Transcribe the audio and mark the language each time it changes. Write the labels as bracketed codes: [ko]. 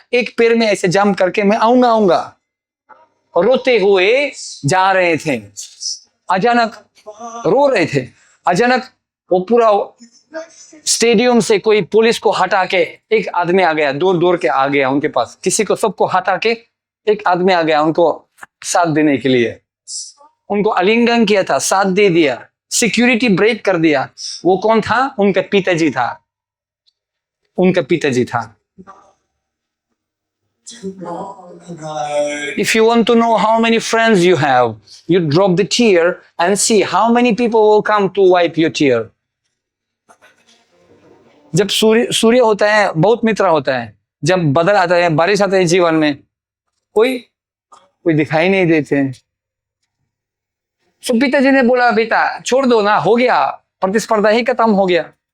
[hi] एक पैर में ऐसे जंप करके मैं आऊंगा। रोते हुए जा रहे थे, अचानक रो रहे थे, अचानक वो पूरा स्टेडियम से कोई पुलिस को हटा के एक आदमी आ गया, दौड़ के आ गया उनके पास, किसी को, सबको हटा के एक आदमी आ गया उनको साथ देने के लिए। उनको आलिंगन किया था, साथ दे दिया, सिक्योरिटी ब्रेक कर दिया। वो कौन था? उनका पिताजी था, उनका पिताजी था। [en] If you want to know how many friends you have, you drop the tear and see how many people will come to wipe your tear. [hi] जब सूर्य होता है, बहुत मित्र होता है, जब बादल आता है, बारिश आता है जीवन में, कोई दिखाई नहीं देते हैं। तो पिताजी ने बोला, बेटा छोड़ दो ना, हो गया, प्रतिस्पर्धा ही खत्म हो गया।